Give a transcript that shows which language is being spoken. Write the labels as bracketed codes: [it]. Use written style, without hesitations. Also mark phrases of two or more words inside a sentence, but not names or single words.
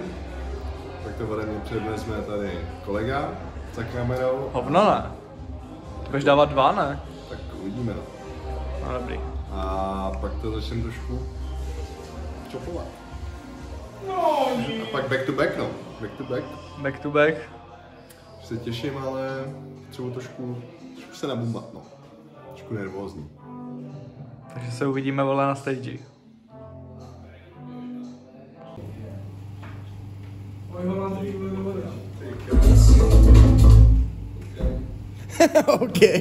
[cs] Tak to ode mě přednesme tady kolega za kamerou. Hovno ne. Ty budeš dávat 2, ne? Tak uvidíme. No dobrý. A pak to začneme trošku čopovat. A pak [en] back to back, no. Back to back. Back to back. [cs] Se těším, ale třeba trošku se nabumbat, no. Trošku nervózní. Takže se uvidíme, vole, na stage. OK.